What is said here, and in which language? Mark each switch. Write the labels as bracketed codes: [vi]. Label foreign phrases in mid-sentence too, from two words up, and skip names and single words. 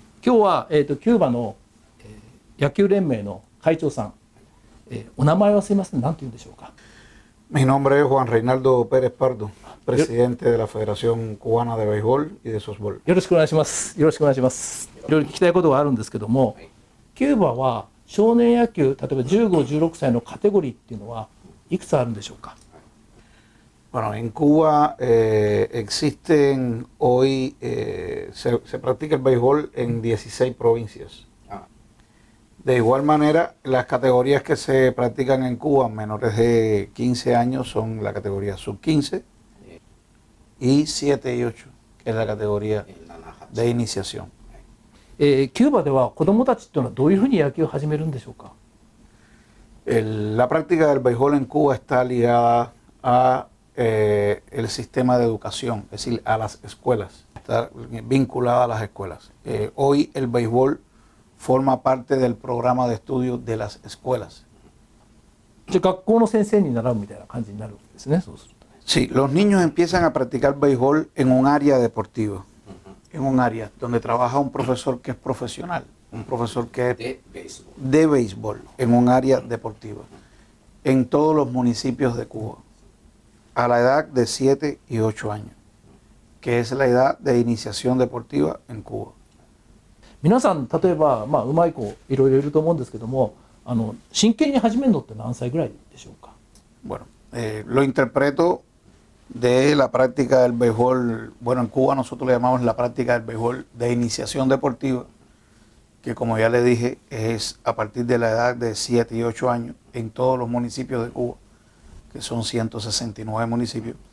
[ja] 今日は、キューバの、野球連盟の会長さん、お名前はすいません、何て言うんでしょうか。 [es] Mi nombre es Juan Reinaldo Pérez Pardo, presidente de la Federación Cubana de Béisbol y de Softball. [ja] よろしくお願いします。よろしくお願いします。いろいろ聞きたいことがあるんですけども、キューバは少年野球、例えば15、16歳のカテゴリーっていうのはいくつあるんでしょうか。 [es] Bueno, en Cuba existen hoy, se practica el béisbol en 16 provincias. De igual manera, las categorías que se practican en Cuba, menores de 15 años, son la categoría sub-15 y 7 y 8, que es la categoría de iniciación. [ja] キューバでは子どもたちっていうのはどういうふうに野球を始めるんでしょうか。 [es] La práctica del béisbol en Cuba está ligada a el sistema de educación, es decir, a las escuelas, está vinculada a las escuelas. Hoy el béisbol forma parte del programa de estudio de las escuelas. [ja] じゃあ学校の先生に習うみたいな感じになるんですね。そうするとね。 [es] Sí, los niños empiezan a practicar béisbol en un área deportiva, en un área donde trabaja un profesor que es profesional, un profesor que es de béisbol, en un área deportiva, en todos los municipios de Cuba, a la edad de 7 y 8 años, que es la edad de iniciación deportiva en Cuba. [ja] 皆さん例えば、うまい子いろいろいると思うんですけども、真剣に始めるのって何歳ぐらいでしょうか。 [es] Bueno, lo interpreto de la práctica del béisbol. Bueno, en Cuba nosotros le llamamos la práctica del béisbol de iniciación deportiva, que como ya le dije es a partir de la edad de 7 y 8 años en todos los municipios de Cuba, que son 169 municipios,